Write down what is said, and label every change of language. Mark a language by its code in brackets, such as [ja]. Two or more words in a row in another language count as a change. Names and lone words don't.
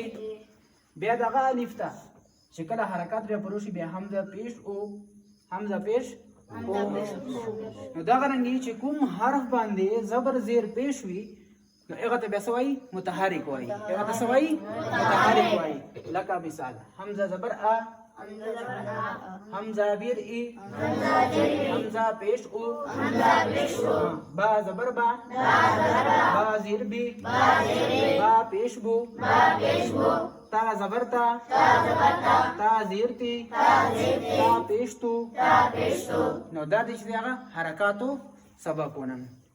[ps] بیا دغه الف ته چې کله حرکت بیا پروشي بیا حمزه پیش او حمزه پیش او. نو دغه رنګي چې کوم حرف باندې زبر زیر پیش وي نو هغه ته بیا سوی متحرک وایي، هغه ته سوی متحرک وایي. لکه مثال حمزه زبر ا، حمزه ویر ای، حمزه پیش او، با زبر با، با زیر بی، با پیش بو، تا زبر تا، تا زیر تی، تا پیش تو. نو دا د چې هغه حرکاتو سبق ونن.